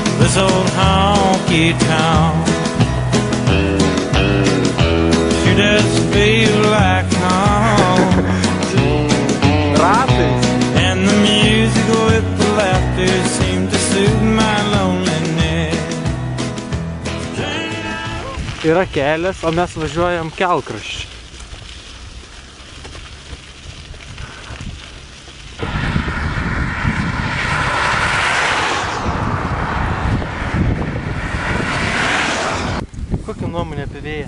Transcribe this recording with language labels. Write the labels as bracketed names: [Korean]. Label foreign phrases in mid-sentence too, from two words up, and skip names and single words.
[English] this old honky tonk. She does feel like home. And the music with the laughter seemed to soothe my loneliness. [Lithuanian] Yra kelias, o mes važiuojam kelkraščiu. Kokia nuomonė apie vėją?